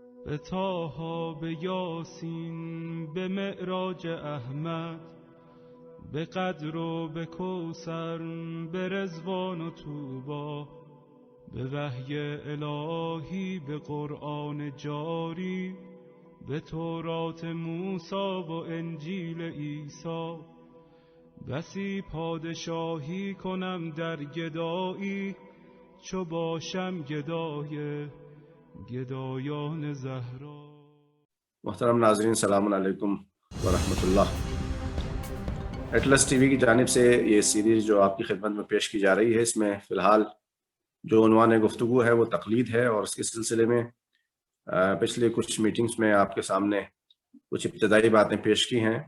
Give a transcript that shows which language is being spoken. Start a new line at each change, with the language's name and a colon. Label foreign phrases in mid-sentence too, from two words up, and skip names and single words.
Persian: به طه، به یاسین، به معراج احمد، به قدر و به کوثر، به رضوان و طوبی، به وحی الهی، به قرآن جاری، به تورات موسی و انجیل عیسی. بسی پادشاهی کنم در گدایی، چو باشم گدای گدایان زهرا.
Urdu: محترم ناظرین،
Arabic: السلام علیکم ورحمۃ اللہ۔
Urdu: ایٹلس ٹی وی کی جانب سے یہ سیریز جو آپ کی خدمت میں پیش کی جا رہی ہے، اس میں فی الحال جو عنوان گفتگو ہے وہ تقلید ہے، اور اس کے سلسلے میں پچھلے کچھ میٹنگز میں آپ کے سامنے کچھ ابتدائی باتیں پیش کی ہیں۔